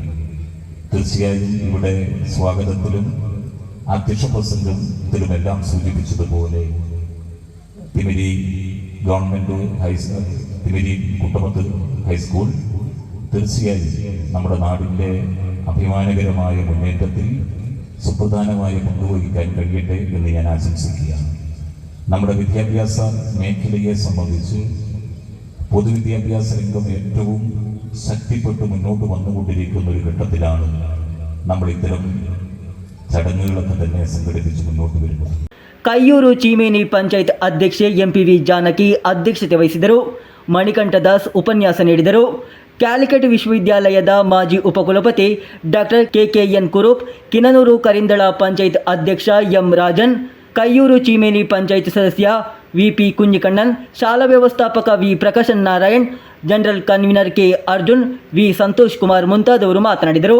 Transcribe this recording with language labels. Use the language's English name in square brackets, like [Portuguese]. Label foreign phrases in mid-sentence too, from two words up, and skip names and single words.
[Malayalam] തീർച്ചയായും ഇവിടെ സ്വാഗതത്തിലും അധ്യക്ഷ പ്രസംഗത്തിലുമെല്ലാം സൂചിപ്പിച്ചതുപോലെ തിമിരി ഗവൺമെൻറ് തിമിരി കുട്ടമത്ത് ഹൈസ്കൂൾ തീർച്ചയായും നമ്മുടെ നാടിൻ്റെ അഭിമാനകരമായ മുന്നേറ്റത്തിൽ സുപ്രധാനമായ പങ്കുവഹിക്കാൻ കഴിയട്ടെ എന്ന് ഞാൻ ആശംസിക്കുകയാണ്. നമ്മുടെ വിദ്യാഭ്യാസ മേഖലയെ സംബന്ധിച്ച് പൊതുവിദ്യാഭ്യാസ രംഗം ഏറ്റവും ശക്തിപ്പെട്ട് മുന്നോട്ട് വന്നുകൊണ്ടിരിക്കുന്ന ഒരു ഘട്ടത്തിലാണ് നമ്മൾ ഇത്തരം ചടങ്ങുകളൊക്കെ തന്നെ സംഘടിപ്പിച്ച് മുന്നോട്ട് വരുന്നത്. [Kannada] ಕೈಯೂರು ಚೀಮೇನಿ ಪಂಚಾಯತ್ ಅಧ್ಯಕ್ಷೆ ಎಂಪಿವಿ ಜಾನಕಿ ಅಧ್ಯಕ್ಷತೆ ವಹಿಸಿದರು. ಮಣಿಕಂಠ ದಾಸ್ ಉಪನ್ಯಾಸ ನೀಡಿದರು. ಕ್ಯಾಲಿಕಟ್ ವಿಶ್ವವಿದ್ಯಾಲಯದ ಮಾಜಿ ಉಪಕುಲಪತಿ ಡಾಕ್ಟರ್ ಕೆಕೆಎನ್ ಕುರುಪ್, ಕಿನನೂರು ಕರಿಂದಳ ಪಂಚಾಯತ್ ಅಧ್ಯಕ್ಷ ಎಂ ರಾಜನ್, ಕೈಯೂರು ಚೀಮೇನಿ ಪಂಚಾಯತ್ ಸದಸ್ಯ ವಿಪಿ ಕುಂಜಿಕಣ್ಣನ್, ಶಾಲಾ ವ್ಯವಸ್ಥಾಪಕ ವಿ ಪ್ರಕಾಶನ್ ನಾರಾಯಣ್, [English] general convener [Kannada] ಕೆ ಅರ್ಜುನ್, ವಿ ಸಂತೋಷ್ ಕುಮಾರ್ ಮುಂತಾದವರು ಮಾತನಾಡಿದರು.